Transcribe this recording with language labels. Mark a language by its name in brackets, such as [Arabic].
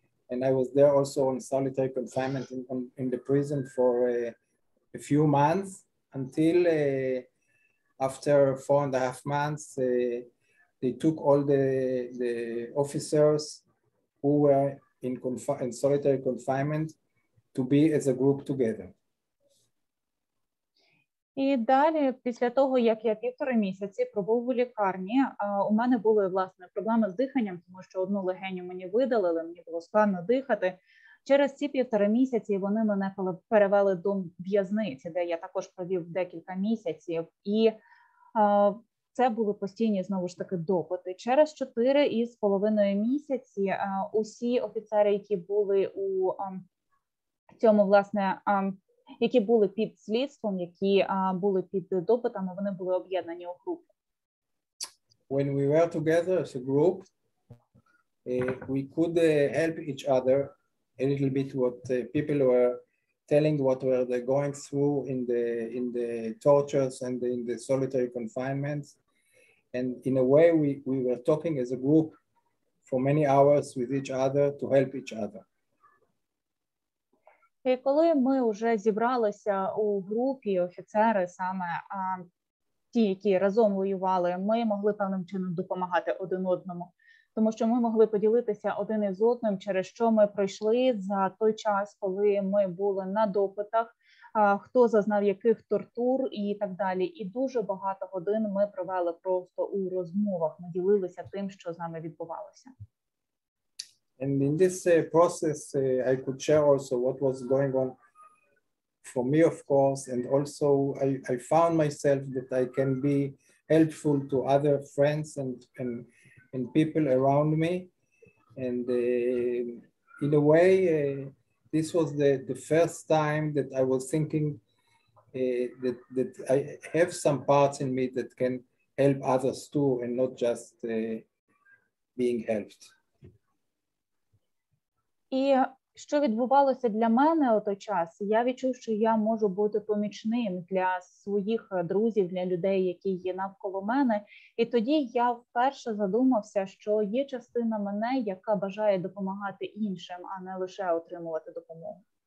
[English] And I was there also on solitary confinement in the prison for a few months, until after 4.5 months, they took all the officers who were in solitary confinement to be as a group together. [Ukrainian] І далі, після того, як я 1,5 місяці пробув у лікарні, у мене були, власне, проблеми з диханням, тому що одну легеню мені видалили, мені було складно дихати. Через ці 1,5 місяці вони мене перевели до в'язниці, де я також провів декілька місяців. І це були постійні, знову ж таки, допити. Через 4,5 місяці усі офіцери, які були у цьому, власне, які були під слідством, які були під допитами, вони були об'єднані у групи. [English] When we were together as a group, we could help each other a little bit what people were telling, what were they going through in the tortures and in the solitary confinements. And in a way, we were talking as a group for many hours with each other to help each other. [Ukrainian] І коли ми вже зібралися у групі, офіцери, саме ті, які разом воювали, ми могли певним чином допомагати один одному, тому що ми могли поділитися один із одним, через що ми пройшли за той час, коли ми були на допитах, хто зазнав яких тортур і так далі. І дуже багато годин ми провели просто у розмовах, ми ділилися тим, що з нами відбувалося. [English] And in this process, I could share also what was going on for me, of course, and also I found myself that I can be helpful to other friends and people around me. And in a way, this was the first time that I was thinking that I have some parts in me that can help others too, and not just being helped. [Ukrainian] І що відбувалося для мене у той час? Я відчув, що я можу бути помічним для своїх друзів, для людей, які є навколо мене. І тоді я вперше задумався, що є частина мене, яка бажає допомагати іншим, а не лише отримувати допомогу.